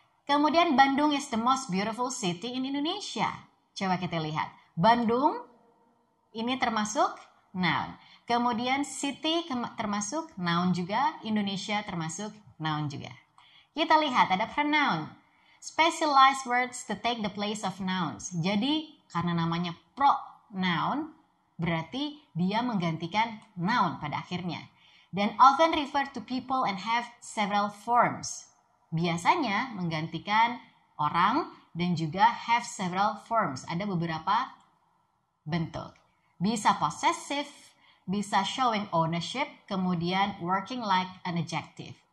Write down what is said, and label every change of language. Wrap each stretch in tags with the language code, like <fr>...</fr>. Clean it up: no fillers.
<en>Kemudian Bandung is the most beautiful city in Indonesia.</en> <id>Coba kita lihat. Bandung ini termasuk noun. Kemudian city termasuk noun juga, Indonesia termasuk noun juga. Kita lihat ada pronoun.</id> <en>Specialized words to take the place of nouns.</en> <id>Jadi karena namanya pronoun berarti dia menggantikan noun pada akhirnya.</id> <en>Dan often refer to people and have several forms.</en> <id>Biasanya menggantikan orang dan juga</id> <en>have several forms.</en> <id>Ada beberapa bentuk. Bisa possessive, bisa showing ownership, kemudian</id> <en>working like an adjective.</en>